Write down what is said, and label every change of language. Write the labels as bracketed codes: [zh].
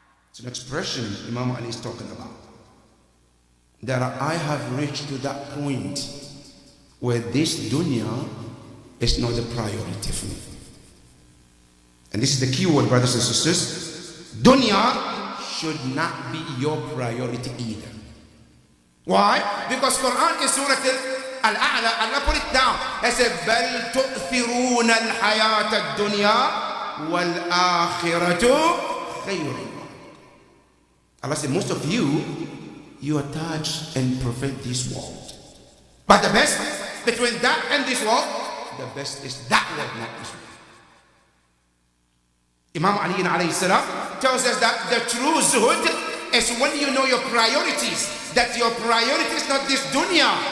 [en] It's an expression Imam Ali is talking about. That I have reached to that point where this dunya is not the priority for me. And this is the key word, brothers and sisters. Dunya should not be your priority either. Why? Because Quran in Surah Al-A'la, Allah put it down. It said, [ar] بَلْ تُؤْثِرُونَ الْحَيَاةَ الدُّنْيَا وَالْآخِرَةُ خَيْرٌ. [en] Allah said, most of you attach and perfect this world. But the best between that and this world, the best is that world, not this world. Imam Ali alayhi salam tells us that the true zuhud is when you know your priorities, that your priority is not this dunya.